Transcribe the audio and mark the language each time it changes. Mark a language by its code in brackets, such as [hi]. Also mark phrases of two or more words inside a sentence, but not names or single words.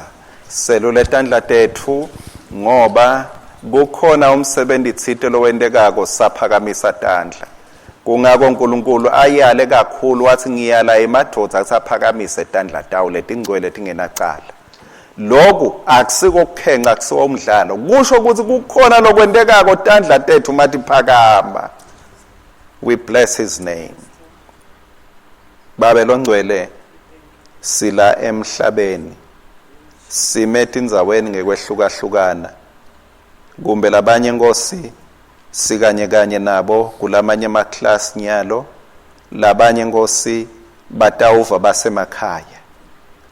[ss] Selule tandla tethu ngoba kukhona umsebenzi thite lowendekako, saphakamisa tandla. Kungako uNkulunkulu ayale kakhulu wathi ngiyala emadoda asaphakamise tandla tawo letingcwele tingenacala. Lokhu akusiko kukhenqa, akusiwo umdlalo, kusho ukuthi kukhona lokwendekako tandla tethu mathi phakama. [en] We bless his name. [ss] Babe longcwele sila emhlabeni, simethe indzaweni ngekwehlukahlukana, kumbe labanye Nkosi sikanye kanye nabo kulamanye amaklasi nyalo, labanye Nkosi batawuva basemakhaya.